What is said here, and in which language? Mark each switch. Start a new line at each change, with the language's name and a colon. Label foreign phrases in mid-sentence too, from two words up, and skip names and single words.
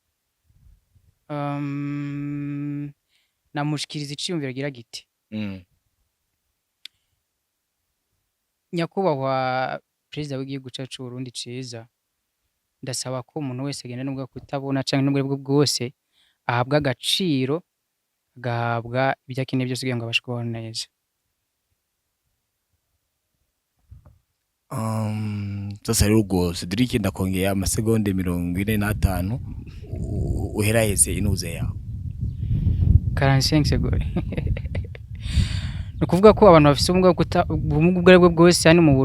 Rundi: namushikiriza iciyumviro gira giti nyakubahwa perezida w'igihugu cyacu Burundi ciza ndasaba ko umuntu wese agenda nubwo kutabona canke nubwo bwo bwose ahabwa agaciro gahabwa ibyakeneye byose kugira ngo abashe kubaho neza sasa rero ubwo Cedric ndakongera amasegonda 45 uheraheze inuze yawe 45 secondes nukuvuga ko abantu bafite ubumuga ubwo aribwo bwose hano mu